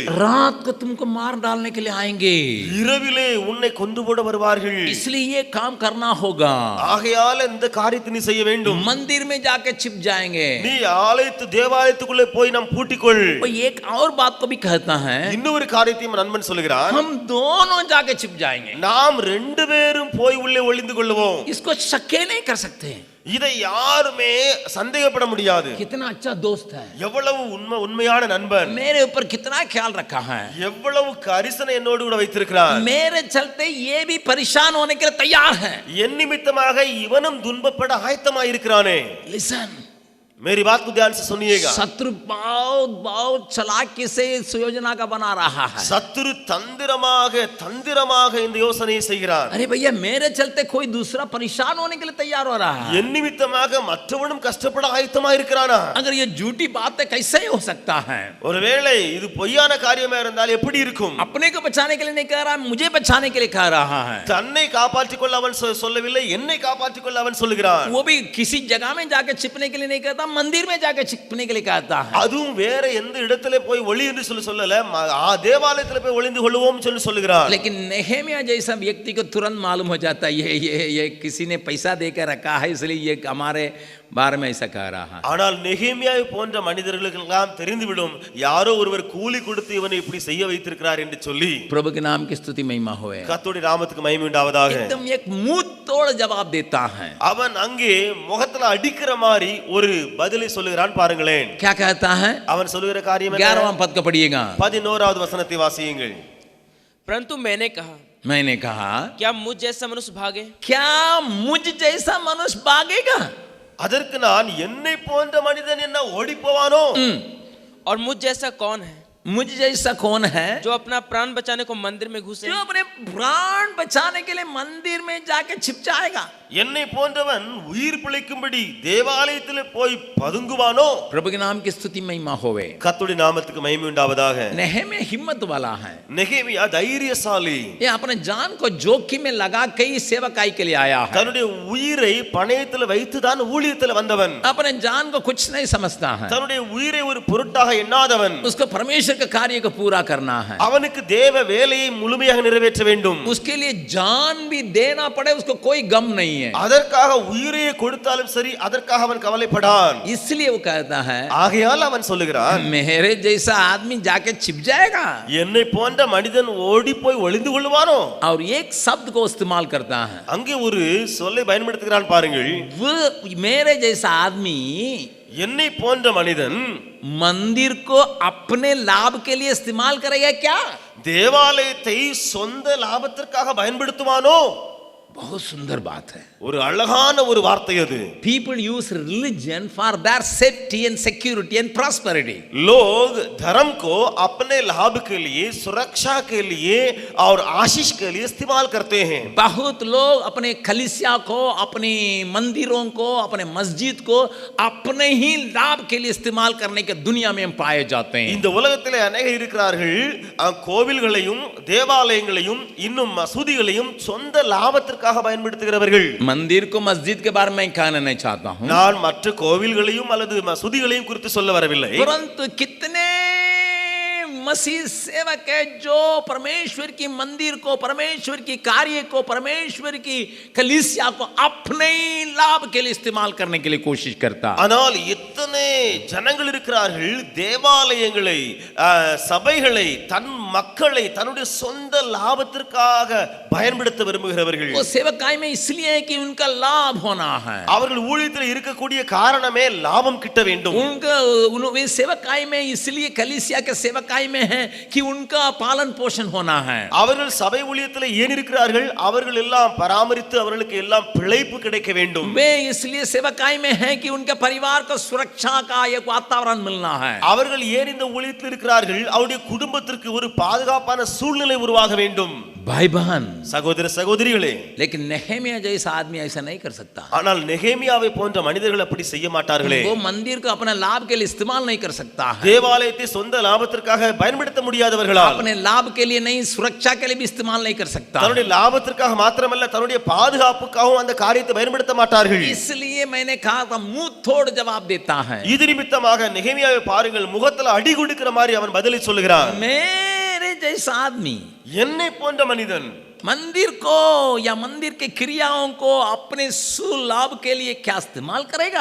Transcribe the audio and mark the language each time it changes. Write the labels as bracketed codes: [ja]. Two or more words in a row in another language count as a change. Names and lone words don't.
[hi] रात को तुमको मार डालने के लिए आएंगे, [ta] இரவிலே உன்னை கொண்டு போட வருவார்கள், [hi] इसलिए ये काम करना होगा। [ta] ஆகையால இந்த காரியத்தை நீ செய்ய வேண்டும். [hi] मंदिर में जाके छिप जाएंगे। [ta] நீ தேவாலயத்துக்குள்ளே போய் நாம் பூட்டிக்கொள். [hi] वो एक और बात को भी कहता है, [ta] இன்னொரு காரியத்தையும் நண்பன் சொல்லுகிறான், [hi] हम दोनों जाके छिप जाएंगे। [ta] நாம் ரெண்டு பேரும் போய் உள்ளே ஒளிந்து கொள்வோம். [hi] इसको शक्के नहीं कर सकते। [ta] இதை யாருமே சந்தேகப்பட முடியாது. [hi] कितना अच्छा दोस्त है, [ta] எவ்வளவு உண்மையான நண்பன், [hi] मेरे ऊपर कितना ख्याल रखा है, [ta] எவ்வளவு கரிசனை என்னோடு கூட வைத்திருக்கிறான், [hi] मेरे चलते ये भी परेशान होने के लिए तैयार है। [ta] என் நிமித்தமாக இவனும் துன்பப்பட ஆயத்தமாக இருக்கிறானே. [hi] लिसन, मेरी बात को ध्यान से सुनिएगा. शत्रु बहुत चालाकी से इस योजना का बना रहा है। [ta] சத்துரு தந்திரமாக இந்த யோசனையை செய்கிறான். [hi] अरे भैया, मेरे चलते कोई दूसरा परेशान होने के लिए तैयार हो रहा है, [ta] என் நிமித்தமாக மற்றவனும் கஷ்டப்பட ஆயத்தமாக இருக்கிறானா? [hi] अगर ये झूठी बात है कैसे हो सकता है? [ta] ஒருவேளை இது பொய்யான காரியமா இருந்தால் எப்படி இருக்கும்? [hi] अपने को बचाने के लिए नहीं कह रहा, मुझे बचाने के लिए कह रहा है। [ta] தன்னை காப்பாற்றிக் கொள்ள அவன் சொல்லவில்லை, என்னை காப்பாற்றிக் கொள்ள அவன் சொல்லுகிறான். [hi] वो भी किसी जगह में जाके छिपने के लिए नहीं कहता, मंदिर में जाके छिपने के लिए कहता है। [ta] அதுவும் வேற எந்த இடத்துல போய் ஒளி என்று சொல்லல, தேவாலயத்துல போய் ஒளிந்து கொள்வோம் சொல்லி சொல்லுகிறான். [hi] लेकिन नहम्याह जैसा व्यक्ति को तुरंत मालूम हो जाता है ये किसी ने पैसा देकर रखा है, इसलिए ये हमारे बारे में ऐसा कह रहा है। [ta] ஆனால் நெகேமியாவை போன்ற மனிதர்களுக்கு எல்லாம் தெரிந்துவிடும் யாரோ ஒருவர் கூலி கொடுத்து இவனை இப்படி செய்ய வைத்திருக்கிறார் என்று சொல்லி [hi] प्रभु के नाम की स्तुति महिमा होए। [ta] கர்த்தருடைய நாமத்துக்கு மகிமை உண்டாவதாக [hi] एकदम एक मुंह तोड़ जवाब देता है। [ta] அவன் அங்கே முகத்துல அடிக்கிற மாதிரி ஒரு பதிலை சொல்லுகிறான் பாருங்களேன்। [hi] क्या कहता है? [ta] அவன் சொல்லுகிற காரியம் என்ன? [hi] 11वां पद को पढ़िएगा। [ta] 11வது வசனத்தை வாசியுங்கள்। [hi] परंतु मैंने कहा, मैंने कहा, क्या मुझ जैसा मनुष्य भागे? क्या मुझ जैसा मनुष्य भागेगा? [ta] அதற்கு நான் என்னை போன்ற மனிதன் என்ன ஓடி போவானோ? [hi] और मुझ जैसा कौन है मुझ जैसा कौन है जो अपना प्राण बचाने को मंदिर में घुसे? जो अपने प्राण बचाने के लिए मंदिर में जाके छिप जाएगा। [ta] என்னை போன்றவன் உயிர் பிழைக்கும்படி தேவாலயத்தில் போய் பதுங்குவானோ? [hi] प्रभु के नाम की स्तुति महिमा होवे। [ta] கர்த்தருடைய நாமத்துக்கு மகிமை உண்டாவதாக। [hi] नेहमिया हिम्मत वाला है। [ta] நெகேமியா தைரியசாலி। [hi] ये अपने जान को जोखिम में लगा के ही सेवकाई के लिए आया है। [ta] தன்னுடைய உயிரை பணயத்தில் வைத்து தான் ஊழியத்தில் வந்தவன்। [hi] अपने जान को कुछ नहीं समझता है। [ta] தன்னுடைய உயிரை ஒரு பொருட்டாக எண்ணாதவன்। [hi] उसको परमेश्वर के कार्य को पूरा करना है। [ta] அவனுக்கு தேவ வேலையை முழுமையாக நிறைவேற்ற வேண்டும்। [hi] उसके लिए जान भी देना पड़े उसको कोई गम नहीं है। [ta] அதற்காக உயிரையே கொடுத்தாலும் சரி அதற்காக அவன் கவலைப்படான்। [hi] इसलिए वो कहता है [ta] ஆகையால் அவன் சொல்லுகிறான் [hi] मेरे जैसा आदमी जाके छिप जाएगा। [ta] என்னை போன்ற மனிதன் ஓடி போய் ஒளிந்து கொள்வானோ? [hi] और एक शब्द को इस्तेमाल करता है, [ta] அங்கே ஒரு சொல்லை பயன்படுத்துகிறான் பாருங்கள்। [hi] वो मेरे जैसा आदमी [ta] என்னை போன்ற மனிதன் [hi] मंदिर को अपने लाभ के लिए इस्तेमाल करेगा क्या? [ta] தேவாலயத்தை சொந்த லாபத்திற்காக பயன்படுத்துவானோ? [hi] बहुत सुंदर बात है। [ta] ஒரு அழகான ஒரு வார்த்தை அது। [en] People use religion for their safety and security and prosperity. [hi] लोग धर्म को अपने लाभ के लिए, सुरक्षा के लिए और आशीष के लिए इस्तेमाल करते हैं। बहुत लोग अपने कलीसिया को, अपने मंदिरों को, अपने मस्जिद को अपने ही लाभ के लिए इस्तेमाल करने के दुनिया में हम पाए जाते हैं। [ta] இந்த உலகத்திலே அநேகர் இருக்கிறார்கள் கோவில்களையும் தேவாலயங்களையும் இன்னும் மசூதிகளையும் சொந்த லாபத்திற்காக பயன்படுத்துகிறவர்கள்। [hi] मंदिर को मस्जिद के बारे में कहना नहीं चाहता हूं, [ta] நான் மற்ற கோவில்களையும் அல்லது மசூதிகளையும் குறித்து சொல்ல வரவில்லை। [hi] परंतु कितने मसीह सेवक है जो परमेश्वर की मंदिर को, परमेश्वर की कार्य को, परमेश्वर की कलीसिया को अपने लाभ के लिए इस्तेमाल करने के लिए कोशिश करता। [ta] ஆனால் எத்தனை ஜனங்கள் இருக்கிறார்கள் தேவாலயங்களை, சபைகளை, தன் மக்களை தன்னுடைய சொந்த லாபத்திற்காக பயன்படுத்த விரும்புகிறவர்கள்। [hi] वो सेवकाई में इसलिए है कि उनका लाभ होना है। [ta] அவர்கள் ஊழியத்தில் இருக்கக்கூடிய காரணமே லாபம் கிட்ட வேண்டும்। [hi] उनका वे सेवकाई में इसलिए कलीसिया के सेवकाई में है कि उनका पालन पोषण होना है। [ta] அவர்கள் சபை ஊழியத்தில் ஏன் இருக்கிறார்கள்? அவர்கள் எல்லாம் பராமரித்து அவர்களுக்கு எல்லாம் பிழைப்பு கிடைக்க வேண்டும்। [hi] वे इसलिए सेवकाई में है कि उनके परिवार को सुरक्षा का एक वातावरण मिलना है। [ta] அவர்கள் ஏன் இந்த ஊழியத்தில் இருக்கிறார்கள்? அவருடைய குடும்பத்திற்கு ஒரு பாதுகாப்பான சூழ்நிலை உருவாக வேண்டும்। [hi] भाई बहन, [ta] சகோதர சகோதரிகளே, [hi] लेकिन नेहेमिया जैसा आदमी ऐसा नहीं कर सकता। [ta] ஆனால் நெகேமியாவை போன்ற மனிதர்கள் அப்படி செய்ய மாட்டார்களே। [hi] वो मंदिर को अपने लाभ के लिए इस्तेमाल नहीं कर सकता है। [ta] தேவாலயத்தை சொந்த லாபத்திற்காக பயன்படுத்த முடியாதவர்களால், [hi] अपने लाभ के लिए नहीं, सुरक्षा के लिए भी इस्तेमाल नहीं कर सकता। [ta] தன்னுடைய லாபத்திற்காக மாத்திரமல்ல தன்னுடைய பாதுகாப்புக்காகவும் அந்த காரியத்தை பயன்படுத்த மாட்டார்கள்। [hi] इसलिए मैंने कहा था मुंह तोड़ जवाब देता है। [ta] இது நிமித்தமாக நெகேமியாவை பாருங்கள், முகத்துல அடி கொடுக்கிற மாதிரி அவன் பதிலை சொல்லுகிறான்। [hi] मेरे जैसा आदमी [ta] என்னை போன்ற மனிதன் [hi] मंदिर को या मंदिर के क्रियाओं को अपने सुलाभ के लिए क्या इस्तेमाल करेगा?